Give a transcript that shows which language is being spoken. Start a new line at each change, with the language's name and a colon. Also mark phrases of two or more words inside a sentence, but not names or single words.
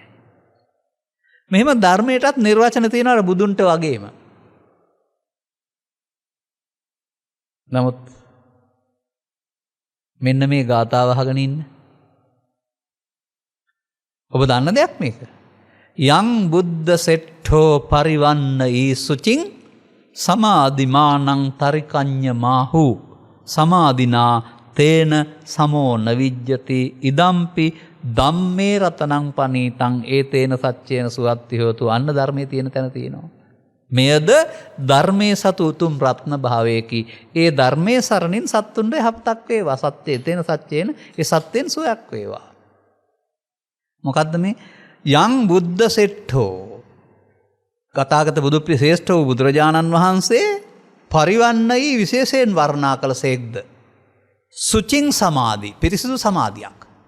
Sinhala: මෙහෙම ධර්මයටත් නිර්වචන තියෙනවා බුදුන්ට වගේම. නමුත් මෙන්න මේ ගාථාව අහගෙන ඉන්න. ඔබ දන්න දෙයක් මේක.
Pali: යං බුද්ධ සෙට්ඨෝ පරිවන්න ඊසුචින් සමාධිමානං තරිකඤ්ඤ මාහු සමාධිනා තේන සමෝ නවිජ්ජති ඉදම්පි ධම්මේ රතනං පනීතං ඒතේන සච්චේන සුවත්ති හෝතු.
Sinhala: අන්න ධර්මයේ තියෙන තැන තියෙනවා. මෙයද ධර්මයේ සතු උතුම් රත්න භාවයකි. ඒ ධර්මයේ සරණින් සත්තුන්ට යහපතක් වේවා. සත්‍යයේ තේන සත්‍යයෙන් ඒ සත්‍යෙන් සුවයක් වේවා. මොකද්ද මේ
Pali: යං බුද්ධ සෙට්ඨෝ
Sinhala: ගතාගත බුදු ශ්‍රේෂ්ඨ වූ බුදුරජාණන් වහන්සේ පරිවන්නයි විශේෂයෙන් වර්ණනා කළ සේක්ද
Pali: සුචින් සමාධි
Sinhala: පිරිසිදු සමාධියක්.